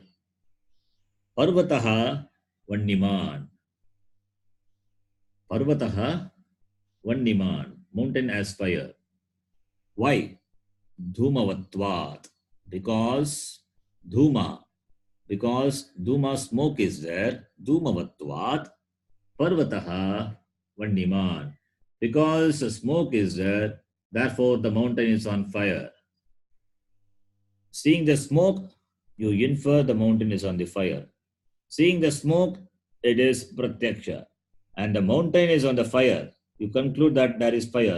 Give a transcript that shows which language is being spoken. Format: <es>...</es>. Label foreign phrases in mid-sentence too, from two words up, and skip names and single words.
<sa>Parvataha Vanniman. Parvataha Vanniman.</sa> <en>Mountain as fire. Why?</en> <sa>Dhumavatvat.</sa> <en>Because Dhuma. Because Dhuma smoke is there.</en> <sa>Dhumavatvat. Parvataha Vanniman.</sa> <en>Because the smoke is there, therefore the mountain is on fire. Seeing the smoke, you infer the mountain is on the fire. Seeing the smoke, it is pratyaksha. And the mountain is on the fire. You conclude that there is fire.</en>